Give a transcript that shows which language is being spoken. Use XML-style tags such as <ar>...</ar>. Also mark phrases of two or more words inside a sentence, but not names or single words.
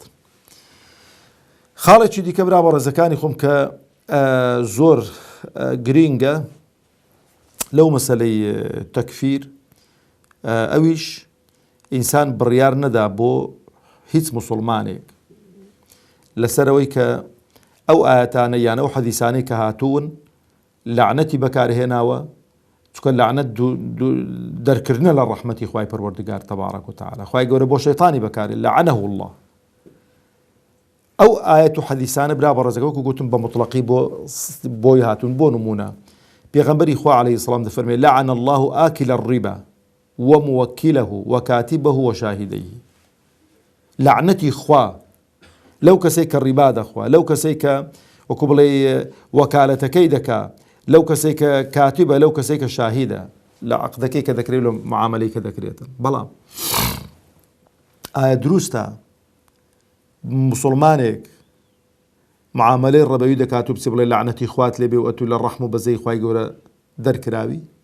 <ckb>خاڵێکی دیکە برا بە ڕێزەکانی خۆم کە زۆر گرینگە لەو مەسەلەی تەکفیر، ئەویش ئینسان بڕیار نەدا بۆ هیچ موسڵمانێک لەسەرەوەی کە ئەو ئاەتانە یان ئەو حەدیسانەی کە هاتوون لعنەتی بەکارهێناوە، چونکە لعنەت دەرکردنە لە ڕەحمەتی خوای پەروەردگار</ckb> <ar>تەبارەک و تەعالا.</ar> <ckb>خوای گەورە بۆ شەیطانی بەکارێ</ckb> <ar>لعنەه الله.</ar> <ckb>ئەو ئاەت و حەدیسانە برا بە ڕێزەکە وەکو گوتم بە مطلقی بۆی هاتوون. بۆ نمونە پێغەمبەری خوا عەلەیهی سەلام دەفەرمێ</ckb> <ar>لعن الله آکل الربا وموكله وكاتبه وشاهديه.</ar> <ckb>لعنەتی خوا لەو کەسەی کە ڕیبا دەخوا، لەو کەسەی کە وەکو بڵێ وەکالەتەکەی دەکا، لەو کەسەی کە کاتیبە، لەو کەسەی کە شاهیدە لە عەقدەکەی کە دەکرێت لە معاملەی کە دەکرێتن. بەڵام ئایا دروستە مسلمانێک معاملەی ڕەبەوی دەکات و بچێ بڵێ لعنەتی خوات لێبێ و ئەتوو لە ڕەحم و بەزەی خوای گەورە دەرکراوی؟</ckb>